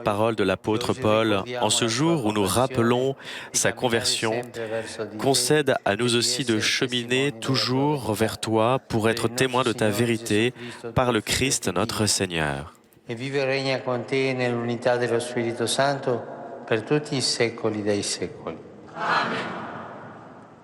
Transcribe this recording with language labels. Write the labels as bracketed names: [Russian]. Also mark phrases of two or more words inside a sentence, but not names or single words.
[French] parole de l'apôtre Paul, en ce jour où nous rappelons sa conversion, concède à nous aussi de cheminer toujours vers toi pour être témoins de ta vérité par le Christ notre Seigneur. [Italian] E vive e regna con te nell'unità dello Spirito Santo per tutti i secoli dei secoli. Amen.